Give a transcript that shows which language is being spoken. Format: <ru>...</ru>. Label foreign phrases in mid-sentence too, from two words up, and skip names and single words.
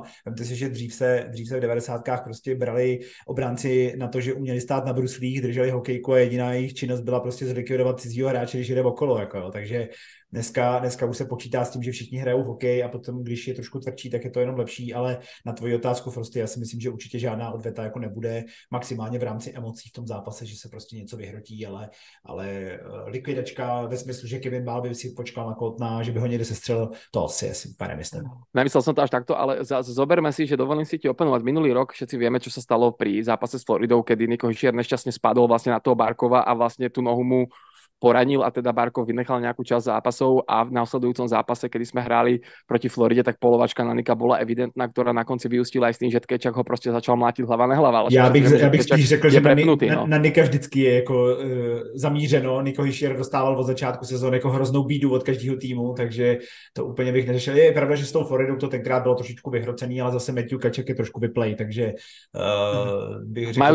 <cs>Vemte si, že dřív se v 90kách prostě brali obránci na to, že uměli stát na bruslích, drželi hokejku a jediná jejich činnost byla prostě zlikvidovat cizího hráče, když jde okolo, jako, takže Dneska už se počítá s tím, že všichni hrajou hokej a potom, když je trošku tvrdší, tak je to jenom lepší, ale na tvoji otázku, Frosty, já si myslím, že určitě žádná odveta jako nebude, maximálně v rámci emocí v tom zápase, že se prostě něco vyhrotí, ale likvidačka ve smyslu, že Kevin Bál by si počkal na Coltona, že by ho někde sestřelil, to asi úplně nemyslím.</cs> <sk>Nemyslel som to až takto, ale zoberme si, že dovolím si ti oponovať. Minulý rok všetci vieme, čo sa stalo pri zápase s Floridou, kedy Nico Hischier nešťastne spadol vlastne na toho Barkova a vlastne tú nohu mu poranil a teda Barkov vynechal nejakú časť zápasov a v následujúcom zápase, kedy sme hrali proti Floride, tak polovačka na Nika bola evidentná, ktorá na konci vyústila aj s tým, že Tkečak ho prostě začal mlátiť hlava nehlava.</sk> <cs>Já bych spíš řekl, že</cs> <sk>prepnutý,</sk> <cs>na Nika vždycky je jako zamířeno. Nico Hischier dostával od začátku sezóny jako hroznou bídu od každého týmu, takže to úplně bych neřešil. Je pravda, že s tou Floridou to tenkrát bylo trošičku vyhrocený, ale zase Matthew Tkečak je trošku vyplej, takže bych řekl,</cs>